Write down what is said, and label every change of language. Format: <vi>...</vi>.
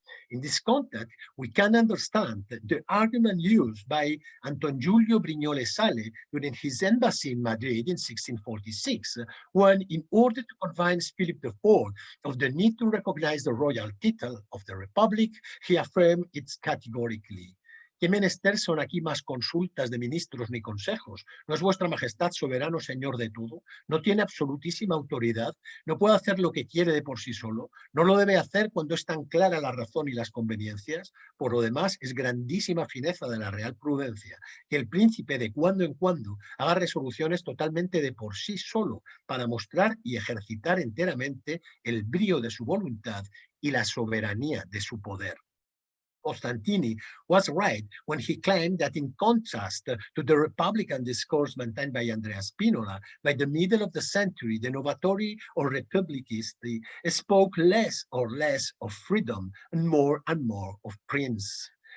<en>In this context, we can understand the argument used by Anton Giulio Brignole Sale during his embassy in Madrid in 1646, when, in order to convince Philip IV of the need to recognize the royal title of the Republic, he affirmed it categorically.</en> <es>¿Qué menester son aquí más consultas de ministros ni consejos? ¿No es vuestra majestad soberano señor de todo? ¿No tiene absolutísima autoridad? ¿No puede hacer lo que quiere de por sí solo? ¿No lo debe hacer cuando es tan clara la razón y las conveniencias? Por lo demás, es grandísima fineza de la real prudencia que el príncipe de cuando en cuando haga resoluciones totalmente de por sí solo para mostrar y ejercitar enteramente el brío de su voluntad y la soberanía de su poder.</es> <en>Costantini was right when he claimed that, in contrast to the Republican discourse maintained by Andrea Spinola, by the middle of the century, the Novatori or Republicisti spoke less or less of freedom and more of prince.</en>